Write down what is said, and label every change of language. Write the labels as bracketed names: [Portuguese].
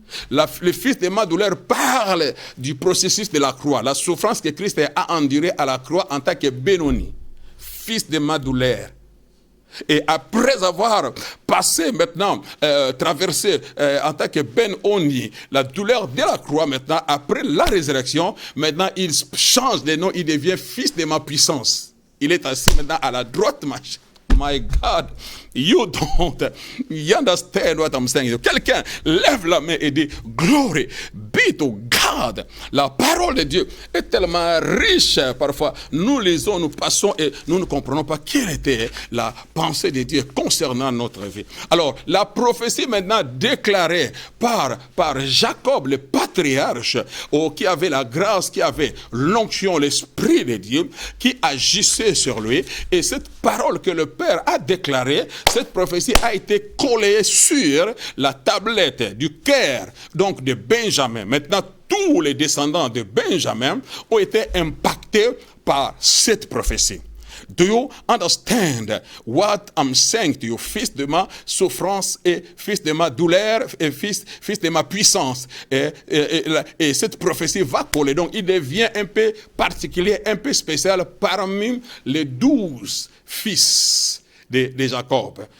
[French] Le fils de ma douleur parle du processus de la croix, la souffrance que Christ a endurée à la croix en tant que Benoni, fils de ma douleur. Et après avoir passé maintenant, traversé en tant que Ben-Oni, la douleur de la croix maintenant, après la résurrection, maintenant il change de nom, il devient fils de ma puissance. Il est assis maintenant à la droite, [English] my God, you don't understand what I'm saying. [French] Quelqu'un lève la main et dit, [English] glory be to God. [French] La parole de Dieu est tellement riche parfois. Nous lisons, nous passons et nous ne comprenons pas quelle était la pensée de Dieu concernant notre vie. Alors, la prophétie maintenant déclarée par Jacob, le patriarche, qui avait la grâce, qui avait l'onction, l'esprit de Dieu, qui agissait sur lui. Et cette parole que le Père a déclarée, cette prophétie a été collée sur la tablette du cœur, donc de Benjamin. Maintenant, tous les descendants de Benjamin ont été impactés par cette prophétie. [English] Do you understand what I'm saying to you? [French] Fils de ma souffrance et fils de ma douleur et fils de ma puissance. Et cette prophétie va coller. Donc, il devient un peu particulier, un peu spécial parmi les 12 fils de Jacob.